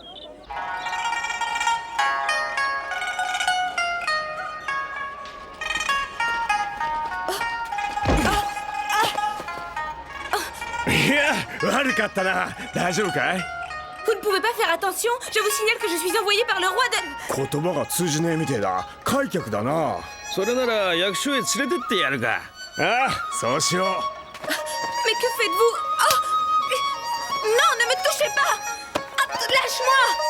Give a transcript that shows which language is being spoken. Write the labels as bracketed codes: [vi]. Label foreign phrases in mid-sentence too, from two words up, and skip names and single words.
[fr] Vous ne pouvez pas faire attention? Je vous signale que je suis envoyée par le roi de... [ja] 言葉が通じねえみてえだ。開脚だな。それなら役所へ連れてってやるか。ああ、そうしよう。 [fr] Mais que faites-vous? Oh! Non, ne me touchez pas! Ah, lâche-moi!